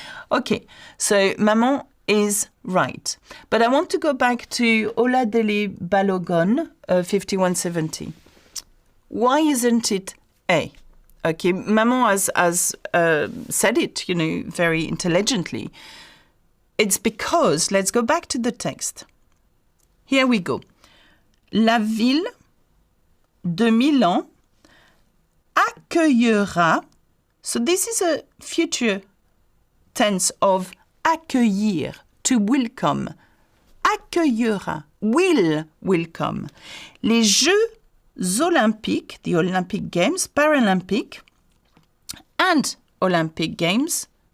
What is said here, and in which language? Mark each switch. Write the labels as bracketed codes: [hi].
[en] Okay, so maman is right. But I want to go back to Ola Dele Balogun, 5170. Why isn't it A? Okay, maman has said it, you know, very intelligently. It's because, let's go back to the text. Here we go. [fr] La ville de Milan accueillera. [en] So this is a future tense of accueillir, to welcome. Accueillera, will welcome. Les Jeux Olympiques, the Olympic Games, Paralympic, and Olympic Games.